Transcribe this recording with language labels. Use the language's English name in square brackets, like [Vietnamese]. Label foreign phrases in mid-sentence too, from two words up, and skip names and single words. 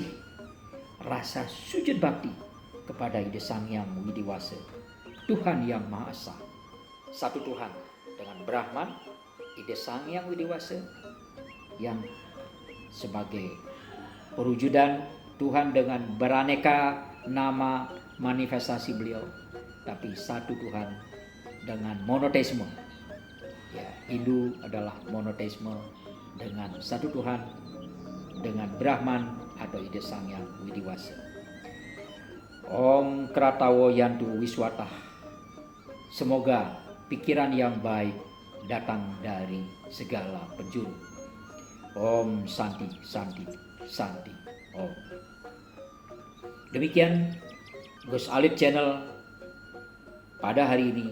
[Indonesian] rasa sujud bakti kepada Ida Sang Hyang Widi Wasa, Tuhan yang Maha Esa, satu Tuhan dengan Brahman, Ida Sang Hyang Widi Wasa, yang sebagai perwujudan Tuhan dengan beraneka nama manifestasi beliau, tapi satu Tuhan dengan monoteisme. Ya, Hindu adalah monoteisme dengan satu Tuhan, dengan Brahman atau Ida Sang Hyang Widi Wasa. [Sanskrit] Om Kratawo Yantu Wiswatah. [Indonesian] Semoga pikiran yang baik datang dari segala penjuru. [Sanskrit] Om Santi, Santi, Santi. Om. [Indonesian] Demikian Gus Alit Channel pada hari ini.